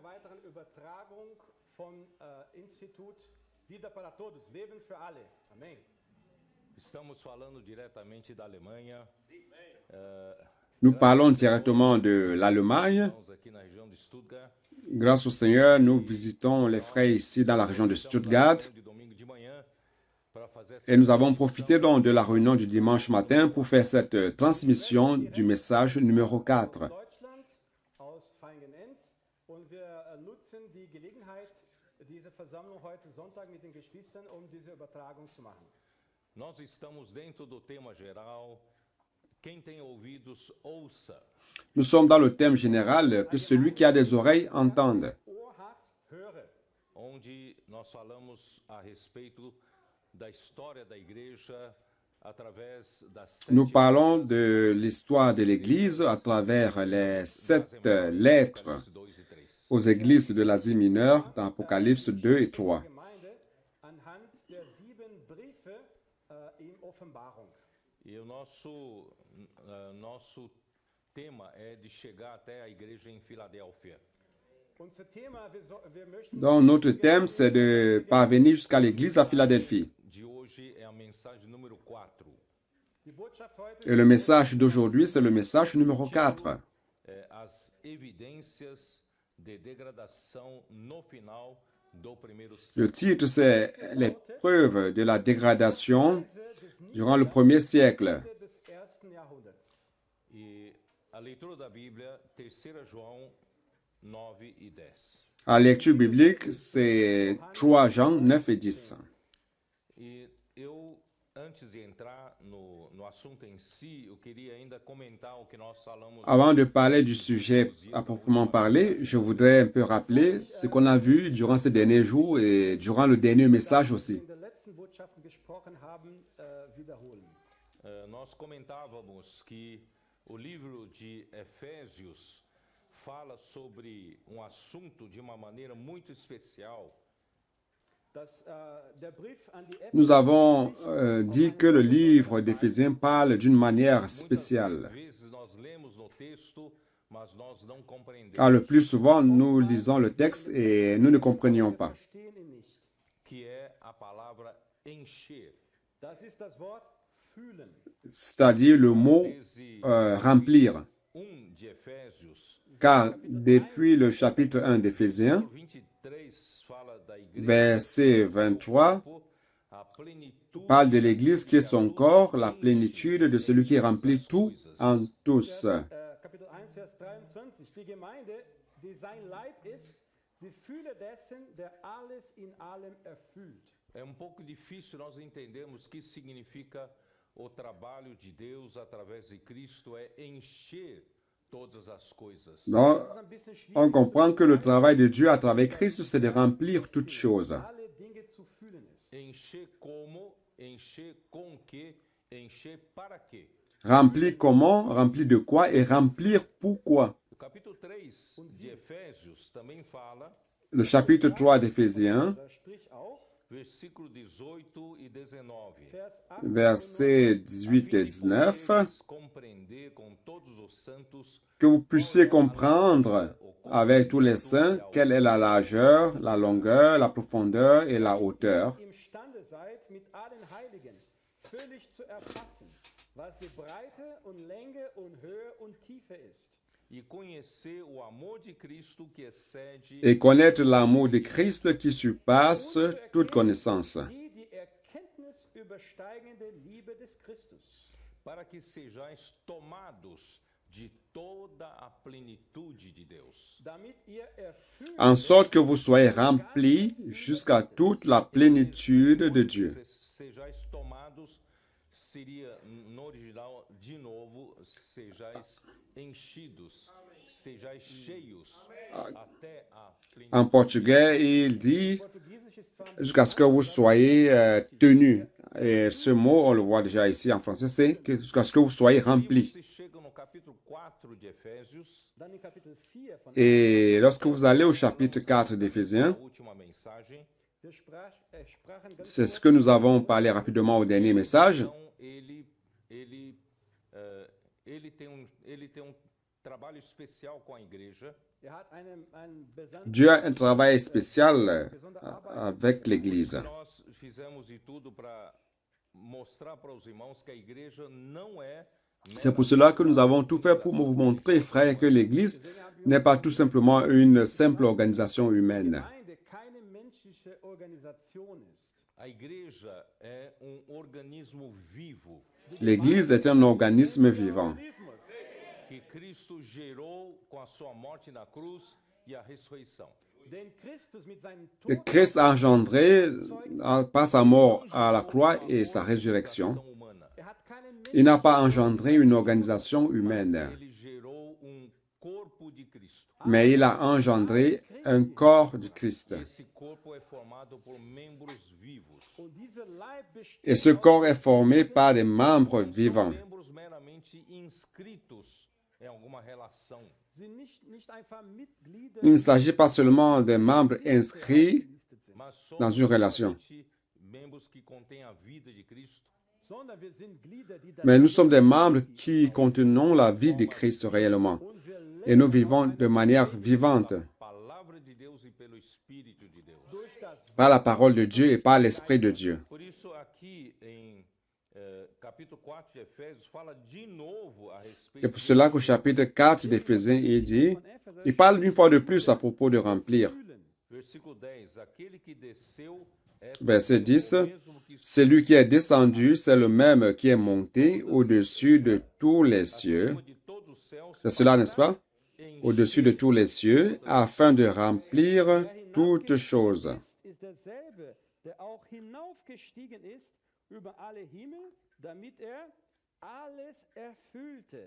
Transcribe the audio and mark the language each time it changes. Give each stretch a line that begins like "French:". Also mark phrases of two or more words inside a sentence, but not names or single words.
French: Nous parlons directement de l'Allemagne. Grâce au Seigneur, nous visitons les frères ici dans la région de Stuttgart. Et nous avons profité donc de la réunion du dimanche matin pour faire cette transmission du message numéro 4.
Portuguese: Nós estamos dentro do tema geral. Quem tem ouvidos, ouça.
French: Nous sommes dans le thème général que celui qui a des oreilles entende.
Portuguese: Onde nós falamos a respeito da história da igreja através das
French: Nous parlons de l'histoire de l'Église à travers les 7 lettres aux églises de l'Asie mineure dans Apocalypse 2 et 3.
Portuguese: E o nosso tema é de chegar até a igreja em Filadélfia.
French: Donc notre thème, c'est de parvenir jusqu'à l'église à Philadelphie.
Portuguese: De hoje é a mensagem número 4.
French: Et le message d'aujourd'hui, c'est le message numéro 4.
Portuguese: As evidências de degradação no final do primeiro
French: Le
Portuguese: século.
French: titre, c'est les preuves de la dégradation durant le premier siècle.
Portuguese: E a leitura da Bíblia, 3 João 9 e 10.
French: La lecture biblique, c'est 3 Jean 9 et 10.
Portuguese: E eu, antes de entrar no assunto em si, eu queria ainda comentar o que nós falamos.
French: Avant de parler du sujet à proprement parler, je voudrais un peu rappeler ce qu'on a vu durant ces derniers jours et durant le dernier message aussi.
Portuguese: Nós comentávamos que o livro de Efésios fala sobre assunto de uma maneira muito especial.
French: Nous avons dit que le livre d'Éphésiens parle d'une manière spéciale.
Portuguese: Vezes nós lemos no texto, mas nós não compreendemos.
French: Car le plus souvent, nous lisons le texte et nous ne comprenions pas.
Portuguese: Que é a palavra encher.
French: C'est-à-dire le mot remplir.
Portuguese: 1 de Efésios,
French: Car depuis le chapitre 1 d'Éphésiens,
Portuguese: 23 fala da igreja,
French: verset 23,
Portuguese: a plenitude
French: parle de l'Église qui est son corps, la plénitude de celui qui remplit tout en tous.
German: Kapitel 1, Vers 23. Die Gemeinde, die sein Leib ist, die Fülle dessen, der alles in allem erfüllt.
Portuguese: É pouco difícil nós entendermos o que significa o trabalho de Deus através de Cristo é encher todas as coisas.
French: Donc, on comprend que le travail de Dieu à travers Christ, c'est de remplir toutes choses.
German: Alle Dinge zu füllen ist.
Portuguese: Encher como, encher com que, encher para quê?
French: Remplir comment, remplir de quoi et remplir pourquoi.
Portuguese: O capítulo 3 de Efésios também fala,
French: Le chapitre 3 d'Éphésiens,
German: Da spricht auch
Portuguese: versículo 18 e 19.
German: Vers 8
French: versets 18 et 19,
Portuguese: Poderes compreender com todos os santos
French: que vous puissiez comprendre avec tous les saints quelle est la largeur, la longueur, la profondeur et la hauteur,
German: imstande seid, mit allen Heiligen völlig zu erfassen, was die Breite und Länge und Höhe und Tiefe ist.
Portuguese: e conhecer o amor de Cristo que excede
French: et connaître l'amour de Christ qui surpasse toute connaissance,
German: Die Erkenntnis übersteigende Liebe des Christus.
Portuguese: para que sejais tomados de toda a plenitude de Deus.
German: Damit ihr erfüllt
French: en sorte que vous soyez remplis jusqu'à toute la plénitude de Dieu.
Portuguese: Sejais tomados seria no original de novo, sejais enchidos, sejais cheios até a plenitude.
French: En portugais, il dit
German: Portugiesisch ist zwar
French: jusqu'à ce que vous soyez tenus. Et ce mot, on le voit déjà ici en français, c'est jusqu'à ce que vous soyez remplis.
Portuguese: Você chega no capítulo 4 de Efésios,
German: dann in Kapitel 4 von
French: Et lorsque vous allez au chapitre 4 d'Éphésiens,
Portuguese: a última mensagem,
German: sprachen ganz
French: c'est ce que nous avons parlé rapidement au dernier message.
Portuguese: então ele ele tem trabalho especial com a igreja.
French: Dieu a un travail spécial avec l'Église.
Portuguese: Nós fizemos de tudo para mostrar para os irmãos que a igreja não é
French: C'est pour cela que nous avons tout fait pour vous montrer, frères, que l'Église n'est pas tout simplement une simple organisation humaine.
Portuguese: a igreja é organismo vivo
French: L'Église est un organisme vivant
Portuguese: que Cristo gerou com a sua morte na cruz e a ressurreição.
French: que Christ a engendré par sa mort à la croix et sa résurrection.
Portuguese: Humana.
French: Il n'a pas engendré une organisation humaine,
Portuguese: Ele gerou corpo de Cristo.
French: mais il a engendré un corps de Christ.
Portuguese: Esse corpo é formado por membros vivos.
French: Et ce corps est formé par des membres vivants.
Portuguese: Membros meramente inscritos em alguma relação.
French: Il ne s'agit pas seulement des membres inscrits
Portuguese: Mas
French: dans
Portuguese: somos
French: une relation,
Portuguese: realmente membros que contêm a vida de Cristo.
French: mais nous sommes des membres qui contenons la vie de Christ réellement. Et nous vivons de manière vivante
Portuguese: Palavra de Deus e pelo Espírito de Deus.
French: par la parole de Dieu et par l'Esprit de Dieu.
Portuguese: Por isso, aqui em capítulo 4 de Efésios, fala de novo a
French: C'est
Portuguese: respeito
French: pour cela qu'au chapitre 4 d'Éphésiens, il parle une fois de plus à propos de remplir.
Portuguese: versículo 10. Aquele que desceu é
French: Verset 10,
Portuguese: o mesmo que
French: celui qui est descendu, c'est le même qui est monté au-dessus de tous les cieux.
Portuguese: acima de todos os céus
French: C'est cela, n'est-ce pas? Au-dessus de tous les cieux, afin de remplir toutes choses.
German: Ist derselbe, der auch hinaufgestiegen ist über alle Himmel, damit alles erfüllte.